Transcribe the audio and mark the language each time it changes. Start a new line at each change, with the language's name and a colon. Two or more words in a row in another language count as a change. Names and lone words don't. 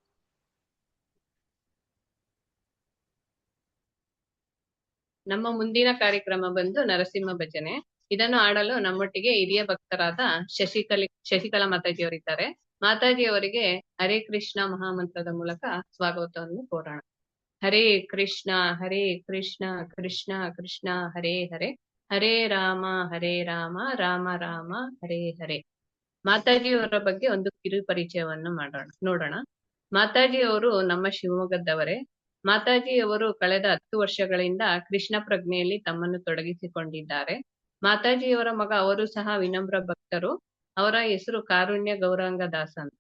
Kannada: ನಮ್ಮ ಮುಂದಿನ ಕಾರ್ಯಕ್ರಮ ಬಂದು ನರಸಿಂಹ ಭಜನೆ. ಇದನ್ನು ಆಡಲು ನಮ್ಮೊಟ್ಟಿಗೆ ಹಿರಿಯ ಭಕ್ತರಾದ ಶಶಿಕಲಾ ಮಾತಾಜಿ ಅವರಿದ್ದಾರೆ. ಮಾತಾಜಿ ಅವರಿಗೆ ಹರೇ ಕೃಷ್ಣ ಮಹಾಮಂತ್ರದ ಮೂಲಕ ಸ್ವಾಗತವನ್ನು ಕೋರೋಣ.
Sanskrit: ಹರೇ ಕೃಷ್ಣ ಕೃಷ್ಣ ಕೃಷ್ಣ ಹರೇ ಹರೇ, ಹರೇ ರಾಮ ರಾಮ ರಾಮ ಹರೇ ಹರೇ.
Kannada: ಮಾತಾಜಿಯವರ ಬಗ್ಗೆ ಒಂದು ಕಿರು ಪರಿಚಯವನ್ನು ನೋಡೋಣ. ಮಾತಾಜಿಯವರು ನಮ್ಮ ಶಿವಮೊಗ್ಗದವರೇ. ಮಾತಾಜಿಯವರು ಕಳೆದ 10 ವರ್ಷಗಳಿಂದ ಕೃಷ್ಣ ಪ್ರಜ್ಞೆಯಲ್ಲಿ ತಮ್ಮನ್ನು ತೊಡಗಿಸಿಕೊಂಡಿದ್ದಾರೆ. ಮಾತಾಜಿಯವರ ಮಗ ಅವರು ಸಹ ವಿನಮ್ರ ಭಕ್ತರು. ಅವರ ಹೆಸರು ಕಾರುಣ್ಯ ಗೌರಾಂಗ ದಾಸ್ ಅಂತ.